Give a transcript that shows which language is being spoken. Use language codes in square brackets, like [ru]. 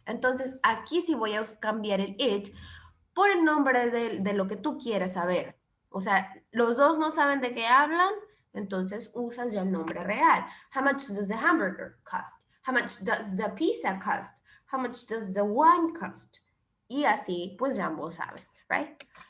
[es] Entonces, aquí sí voy a cambiar el it por el nombre de lo que tú quieres saber. O sea, los dos no saben de qué hablan, entonces usas ya el nombre real. [en] How much does the hamburger cost? How much does the pizza cost? How much does the wine cost? [es] Y así, pues ya ambos saben, right?